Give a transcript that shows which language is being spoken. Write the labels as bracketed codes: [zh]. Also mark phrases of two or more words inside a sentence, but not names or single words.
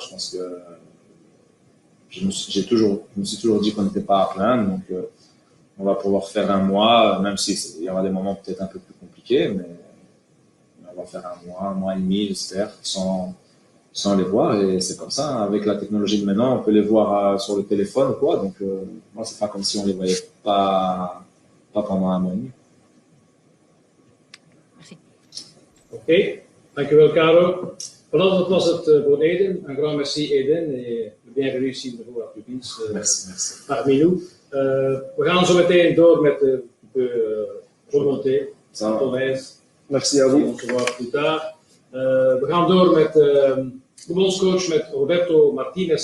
[fr] Je pense que je me suis toujours dit qu'on n'était pas à plaindre, donc on va pouvoir faire 1 mois, même s'il y aura des moments peut-être un peu plus compliqués, mais on va faire 1 mois et demi, j'espère, sans les voir, et c'est comme ça. Avec la technologie de maintenant, on peut les voir sur le téléphone ou quoi, donc moi, c'est pas comme si on les voyait pas pendant 1 mois et demi. [nl] Oké, dankjewel Caro. Voilà, dat was het voor Eden. [fr] Un grand merci Eden et bienvenue ici de nouveau à Tubize parmi nous. [nl] We gaan zo meteen door met de remontée. [fr] Merci à vous. On se voit plus tard. [nl] We gaan door met de bondscoach, met Roberto Martinez.